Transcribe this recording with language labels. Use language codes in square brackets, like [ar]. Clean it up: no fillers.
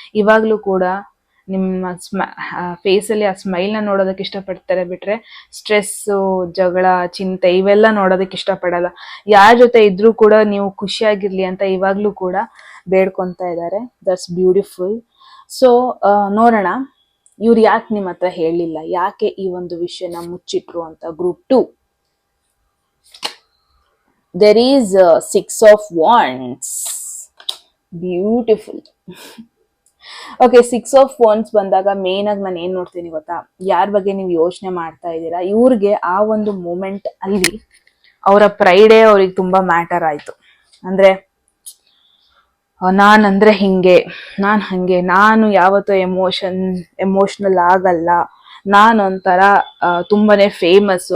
[kn] ಇವಾಗ್ಲೂ ಕೂಡ ನಿಮ್ಮ ಫೇಸಲ್ಲಿ ಆ ಸ್ಮೈಲ್ನ ನೋಡೋದಕ್ಕೆ ಇಷ್ಟಪಡ್ತಾರೆ, ಬಿಟ್ರೆ ಸ್ಟ್ರೆಸ್ಸು, ಜಗಳ, ಚಿಂತೆ ಇವೆಲ್ಲ ನೋಡೋದಕ್ಕೆ ಇಷ್ಟಪಡಲ್ಲ. ಯಾರ ಜೊತೆ ಇದ್ರೂ ಕೂಡ ನೀವು ಖುಷಿಯಾಗಿರ್ಲಿ ಅಂತ ಇವಾಗ್ಲೂ ಕೂಡ ಬೇಡ್ಕೊತಾ ಇದ್ದಾರೆ. [en] That's beautiful. [kn] ಸೊ ನೋಡೋಣ ಇವ್ರು ಯಾಕೆ ನಿಮ್ಮ ಹತ್ರ ಹೇಳಿಲ್ಲ, ಯಾಕೆ ಈ ಒಂದು ವಿಷಯನ ಮುಚ್ಚಿಟ್ರು ಅಂತ. [en] Group 2, there is 6 of wands. Beautiful. [kn] Okay, 6 of wands ಬಂದಾಗ ಮೇನ್ ಆಗಿ ನಾನು ಏನ್ ನೋಡ್ತೀನಿ ಗೊತ್ತಾ, ಯಾರ ಬಗ್ಗೆ ನೀವು ಯೋಚನೆ ಮಾಡ್ತಾ ಇದ್ದೀರಾ, ಇವ್ರಿಗೆ ಆ ಒಂದು ಮೂಮೆಂಟ್ ಅಲ್ಲಿ ಅವರ ಪ್ರೈಡೇ ಅವ್ರಿಗೆ ತುಂಬಾ ಮ್ಯಾಟರ್ ಆಯ್ತು. ಅಂದ್ರೆ ನಾನಂದ್ರೆ ಹಿಂಗೆ, ನಾನ್ ಹಂಗೆ, ನಾನು ಯಾವತ್ತೂ ಎಮೋಷನಲ್ ಆಗಲ್ಲ, ನಾನೊಂಥರ ತುಂಬಾನೇ ಫೇಮಸ್.